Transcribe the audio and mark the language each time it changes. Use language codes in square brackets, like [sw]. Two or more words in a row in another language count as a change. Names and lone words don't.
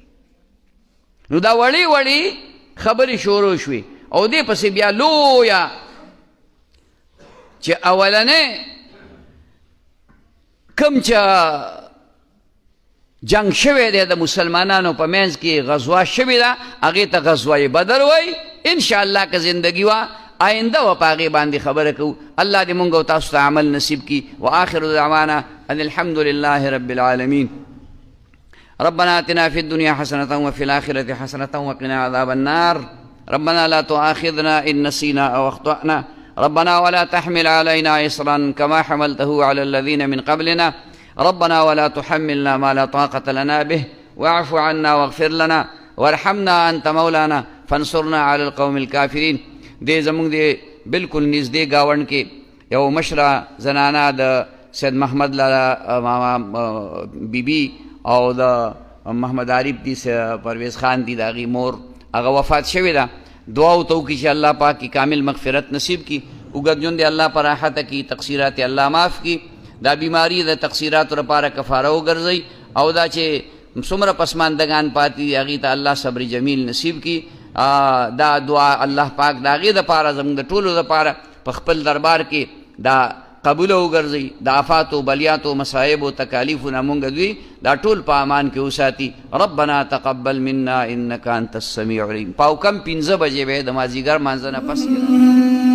[ps] نو دا وړې وړې خبرې شروع شوې او دې پسې بیا لویه چې اولنې کوم چې جنگ شوی دی د مسلمانانو په منځ کې غزوه شوې ده، هغې ته غزوه بدر وایي. انشاءالله که زندگی وه آینده و په هغې باندې خبره کوو. الله دې مونږ او تاسو ته عمل نصیب کي. [ar] وآخر دعوانا ان الحمد لله رب العالمين. ربنا آتنا في الدنيا حسنة وفي الآخرة حسنة وقنا عذاب النار. ربنا لا تؤاخذنا إن نسينا أو أخطأنا. ربنا ولا تحمل علينا إصرا كما حملته على الذين من قبلنا. ربنا ولا تحملنا ما لا طاقة لنا به واعف عنا واغفر لنا وارحمنا أنت مولانا فانصرنا على القوم الكافرين. [ps] دې زمونږ د بلکل نږدې ګاونډ کې یو مشره زنانه د سید محمد لالا ماما بیبي او د محمد عارف دي پرویز خان دي د هغې مور، هغه وفات شوې ده. دعا ورته وکړي چې الله پاک کی کامل مغفرت نصیب کی، اوږد ژوند الله په راحته کی، تقصیرات الله معاف کی، دا بیماری د تقصیراتو لپاره کفاره وګرځئ، او دا چې څومره پسماندګان پاتې دي هغې ته الله صبر جمیل نصیب کی. دا دعا الله پاک د هغې دپاره زموږ د ټولو دپاره په خپل دربار کې دا قبوله وګرځئ، د آفاتو بلیاتو مصایبو تکالیفو نه مونږ دوی دا ټول په امان کې وساتي. [ar] ربنا تقبل منا انک انت السمیع العلیم. [ps] پاو کم 5 بجې به د مازدیګر مانځه نه پس